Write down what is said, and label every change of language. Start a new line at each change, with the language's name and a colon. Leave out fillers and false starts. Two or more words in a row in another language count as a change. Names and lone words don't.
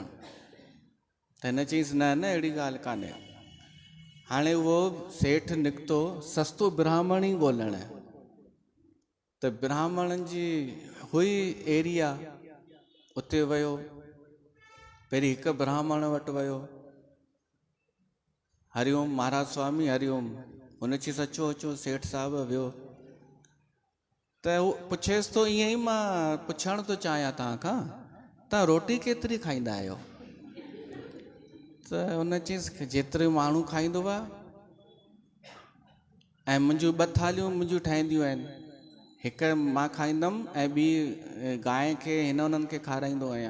Sindhi: त हिन चईसि न न अहिड़ी ॻाल्हि कान्हे। हाणे उहो सेठ निकितो सस्तो ब्राह्मण ई ॻोल्हण। त ब्राह्मणनि जी हुई एरिया, उते वियो। पहिरीं हिकु ब्राह्मण वटि वियो, हरिओम महाराज स्वामी हरिओम। हुन चईसि अचो अचो सेठ साहिबु वियो। त हू पुछेसि थो ईअं ई, मां पुछणु थो चाहियां तव्हां खां, तव्हां रोटी केतिरी खाईंदा आहियो? त हुन चईसि जेतिरो माण्हू खाईंदो आहे, ऐं मुंहिंजूं 2 थालियूं मुंहिंजूं ठहंदियूं आहिनि, हिकु मां खाईंदमि ऐं ॿी गांइ खे हिननि खे खाराईंदो आहियां।